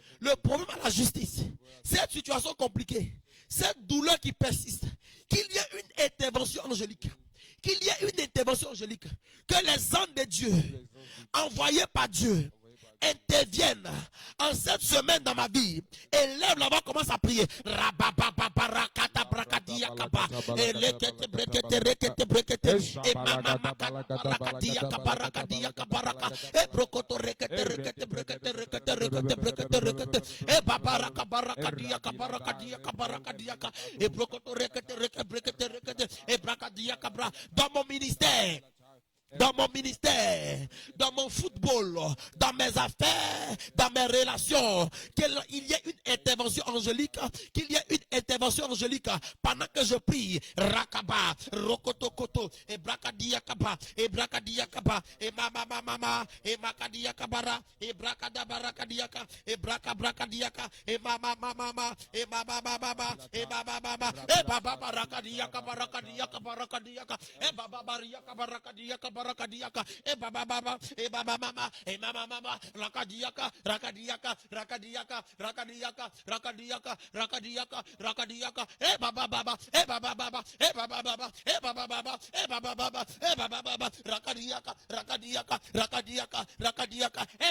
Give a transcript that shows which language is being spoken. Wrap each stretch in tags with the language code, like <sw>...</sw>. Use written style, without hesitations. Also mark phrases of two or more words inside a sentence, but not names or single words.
<fr>le problème à la justice, cette situation compliquée, cette douleur qui persiste, qu'il y ait une intervention angélique, qu'il y ait une intervention angélique, que les anges de Dieu, Les anges envoyés par Dieu, envoyés par interviennent en cette semaine dans ma vie. Élève là-bas, commence à prier. Rababababarakata brakadiyakaba. Elekete brekete rekete brekete. Et mamamakabarakadiyaka barakadiyaka baraka. Et brokoto rekete rekete brekete rekete rekete brekete rekete. Et babaraka barakadiyaka barakadiyaka barakadiyaka. Et brokoto rekete rekete brekete rekete. Et brakadiyaka bra. Dans mon ministère, dans mon ministère, dans mon football, dans mes affaires, dans mes relations, qu'il y ait une intervention angélique, qu'il y ait une intervention angélique pendant que je prie. Rakaba, rokotokoto, et brakadiyakaba, et brakadiyakaba, et mama, et makadiyakabara, et brakadabarakadiyaka, et brakabrakadiyaka, et mama, et baba, et baba, et baba barakadiyaka, barakadiyaka, barakadiyaka, et baba bariyaka, barakadiyaka, barakadiyaka, e baba baba, e baba mama, e mama mama, rakadiyaka, rakadiyaka, rakadiyaka, rakadiyaka, rakadiyaka, rakadiyaka, rakadiyaka, e baba baba, e baba baba, e baba baba, e baba baba, e baba baba, e baba baba, rakadiyaka, rakadiyaka, rakadiyaka, rakadiyaka, e</fr>